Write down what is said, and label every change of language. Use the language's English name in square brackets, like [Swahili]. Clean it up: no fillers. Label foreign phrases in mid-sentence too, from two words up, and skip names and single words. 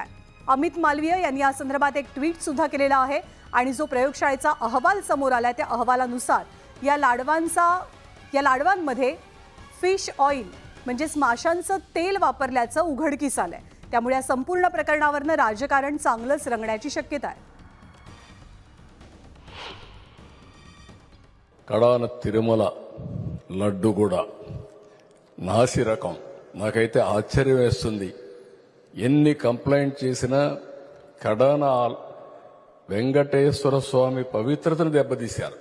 [Marathi] अमित मालवीय यांनी या संदर्भात एक ट्विट सुद्धा केलेला आहे आणि जो प्रयोगशाळेचा अहवाल समोर आलाय त्या अहवालानुसार या लाडवांमध्ये [English] fish oil [Marathi] म्हणजेच माशांचं तेल वापरल्याचं उघडकीस आलंय। त्यामुळे या संपूर्ण प्रकरणावरनं राजकारण चांगलंच रंगण्याची शक्यता आहे। [Telugu] కడాన తిరుమల లడ్డు కూడా నాసి రకం। నాకైతే ఆశ్చర్యం వేస్తుంది, ఎన్ని కంప్లైంట్ చేసినా కడాన వెంకటేశ్వర స్వామి పవిత్రతను దెబ్బతీశారు।